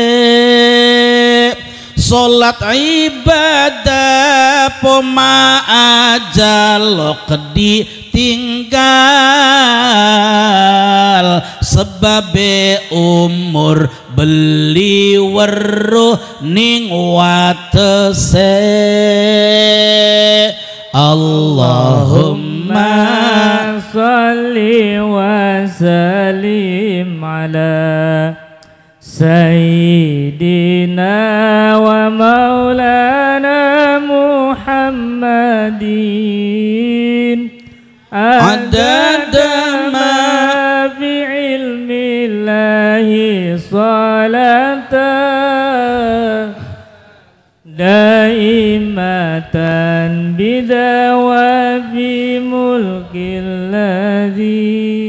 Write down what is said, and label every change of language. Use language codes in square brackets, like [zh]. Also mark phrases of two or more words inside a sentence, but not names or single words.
[jv] Salat ibadah poma aja lo kedi tinggal sebabe umur beli weruh ning watese. [ar] اللهم صل وسلم على سيدنا ومولانا محمد عدد ما بعلم الله صلاة دائمة بدوام ملك الذي.